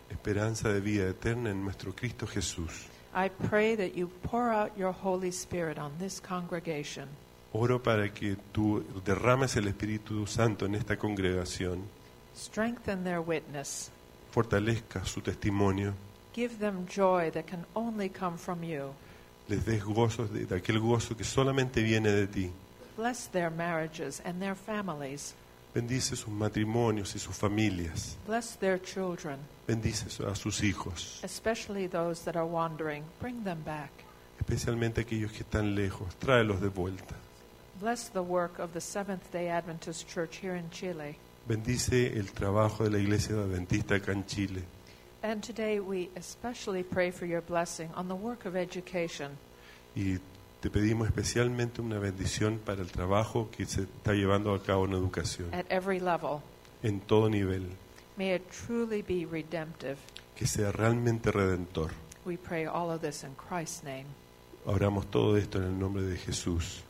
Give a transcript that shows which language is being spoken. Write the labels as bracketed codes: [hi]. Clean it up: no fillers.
[es] Esperanza de vida eterna en nuestro Cristo Jesús. [en] I pray that you pour out your Holy Spirit on this congregation. [es] Oro para que tú derrames el Espíritu Santo en esta congregación. [en] Strengthen their witness. [es] Fortalezca su testimonio. [en] Give them joy that can only come from you. [es] Les des gozo de aquel gozo que solamente viene de ti. [en] Bless their marriages and their families. [es] Bendice sus matrimonios y sus familias. [en] Bless their children. [es] Bendice a sus hijos. [en] Especially those that are wandering. Bring them back. [es] Especialmente aquellos que están lejos. Tráelos de vuelta. [en] Bless the work of the Seventh-day Adventist Church here in Chile. [es] Bendice el trabajo de la Iglesia Adventista acá en Chile. [en] And today we especially pray for your blessing on the work of education. [es] Y te pedimos especialmente una bendición para el trabajo que se está llevando a cabo en educación. [en] At every level. [es] En todo nivel. [en] May it truly be redemptive. [es] Que sea realmente redentor. [en] We pray all of this in Christ's name. [es] Oramos todo esto en el nombre de Jesús.